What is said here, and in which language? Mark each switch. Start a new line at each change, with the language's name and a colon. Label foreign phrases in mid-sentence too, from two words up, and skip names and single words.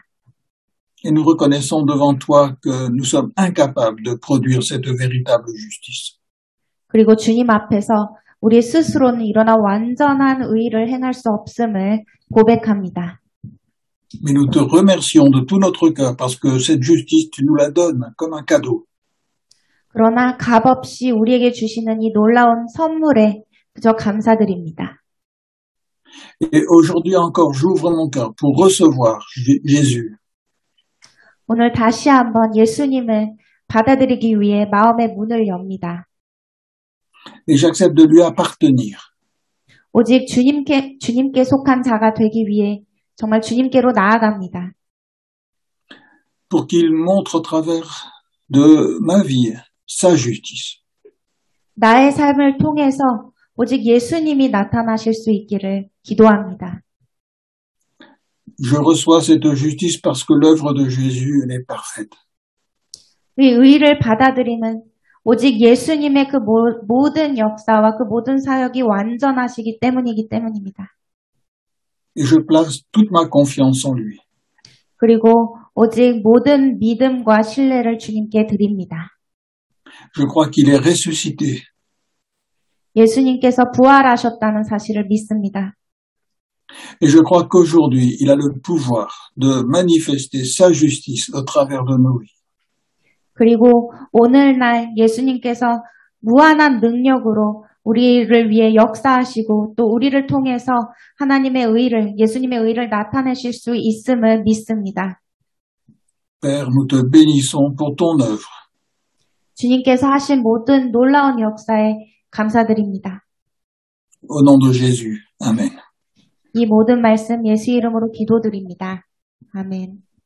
French: Et nous reconnaissons devant toi que nous sommes incapables de produire cette véritable justice.
Korean: 그리고 주님 앞에서 우리 스스로는 일어나 완전한 의를 행할 수 없음을 고백합니다.
French: Mais nous te remercions de tout notre cœur parce que cette justice, tu nous la donnes comme un cadeau.
Korean: 그러나 값없이 우리에게 주시는 이 놀라운 선물에 그저 감사드립니다.
French: Et aujourd'hui encore, j'ouvre mon cœur pour recevoir Jésus.
Korean: 오늘 다시 한번 예수님을 받아들이기 위해 마음의 문을 엽니다.
French: Et j'accepte de lui appartenir.
Korean: 오직 주님께 속한 자가 되기 위해 정말 주님께로 나아갑니다.
French: Pour qu'il montre au travers de ma vie sa justice.
Korean: 나의 삶을 통해서 오직 예수님이 나타나실 수 있기를 기도합니다.
French: Je reçois cette justice parce que l'œuvre de Jésus est parfaite.
Korean: 이 의를 받아들이는 오직 예수님의 그 모든 역사와 그 모든 사역이 완전하시기 때문이기 때문입니다.
French: et je place toute ma confiance en lui.
Korean: 그리고 오직 모든 믿음과 신뢰를 주님께 드립니다.
French: Je crois qu'il est ressuscité.
Korean: 예수님께서 부활하셨다는 사실을 믿습니다.
French: Et je crois qu'aujourd'hui, il a le pouvoir de manifester sa justice au travers de nos vies.
Korean: 그리고 오늘날 예수님께서 무한한 능력으로 우리를 위해 역사하시고 또 우리를 통해서 하나님의 의를, 예수님의 의를 나타내실 수 있음을 믿습니다.
French: Père, nous te bénissons pour ton œuvre.
Korean: 주님께서 하신 모든 놀라운 역사에 감사드립니다.
French: Au nom de Jésus. Amen.
Korean: 이 모든 말씀 예수 이름으로 기도드립니다. 아멘.